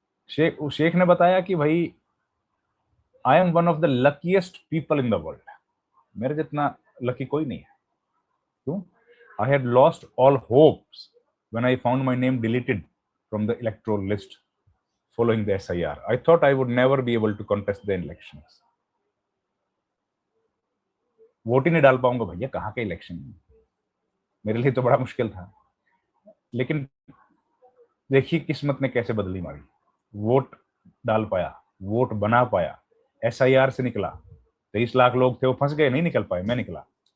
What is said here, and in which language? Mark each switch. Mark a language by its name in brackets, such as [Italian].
[Hindi] शेख ने बताया कि भाई [English] I am one of the luckiest people in the world. [Hindi] मेरे जितना लकी कोई नहीं है। क्यों? [English] I had lost all hopes when I found my name deleted from the electoral list following the SIR. I thought I would never be able to contest the elections. [Hindi] Vote ही नहीं डाल पाऊंगा भैया, कहाँ के इलेक्शन, मेरे लिए तो बड़ा मुश्किल था। लेकिन देखिए किस्मत ने कैसे बदली मारी। वोट डाल पाया, वोट बना पाया, एसआईआर से निकला। 23 लाख लोग थे, वो फंस गए, नहीं निकल पाए, मैं निकला।